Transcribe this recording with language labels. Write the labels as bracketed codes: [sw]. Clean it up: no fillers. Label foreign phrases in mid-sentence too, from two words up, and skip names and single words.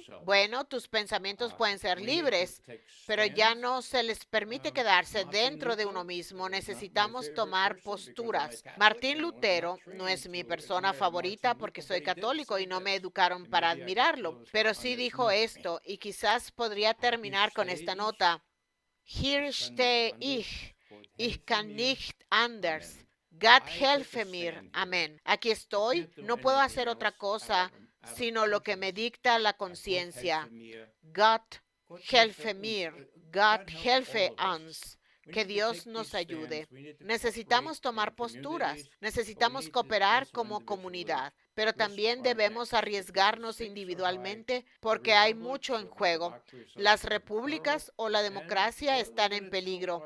[es] Bueno, tus pensamientos pueden ser libres, pero ya no se les permite quedarse dentro de uno mismo. Necesitamos tomar posturas. Martín Lutero no es mi persona favorita porque soy católico y no me educaron para admirarlo, pero sí dijo esto y quizás podría terminar con esta nota. [de] Hier stehe ich kann nicht anders. Gott helfe mir. [es] Amén. Aquí estoy. No puedo hacer otra cosa sino lo que me dicta la conciencia. [de] Gott helfe mir. Gott helfe uns. [es] Que Dios nos ayude. Necesitamos tomar posturas. Necesitamos cooperar como comunidad. Pero también debemos arriesgarnos individualmente porque hay mucho en juego. Las repúblicas o la democracia están en peligro.